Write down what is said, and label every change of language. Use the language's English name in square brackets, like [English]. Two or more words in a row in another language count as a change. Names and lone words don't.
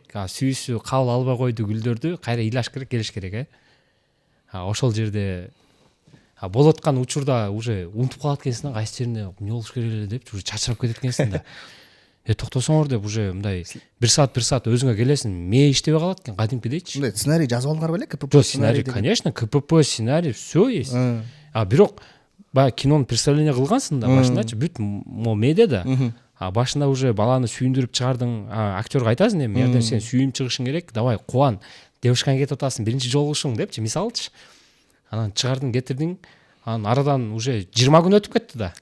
[Kyrgyz] Сүйүүсү кабыл албай койду гүлдөрдү кайра ыйлаш керек, келиш керек ошол жерде болуп аткан учурда уже унутуп калат экенсиң да, кайсы жерине эмне болуш керек эле деп уже чачырап кетет экенсиң да. Токтосоңор деп уже мындай 1 саат өзүңө келесиң, мээ иштебей калат экен кадимкидейчи. Мындай сценарий жазып алыңар беле? [Russian] КПП сценарий, конечно, КПП сценарий все есть. [Kyrgyz] Бирок баягы кинонун представление кылгансың да, башындачы бүт мээде да. Башында уже баланы сүйүндүрүп чыгардың, актерга айтасың эми, эгер сен сүйүнүп чыгышың керек, давай кубан, девушкаңа кетип атасың, биринчи жолугушуң депчи, мисалычы. Анан чыгардың, кетирдиң, анан арадан уже 20 күн өтүп кетти да.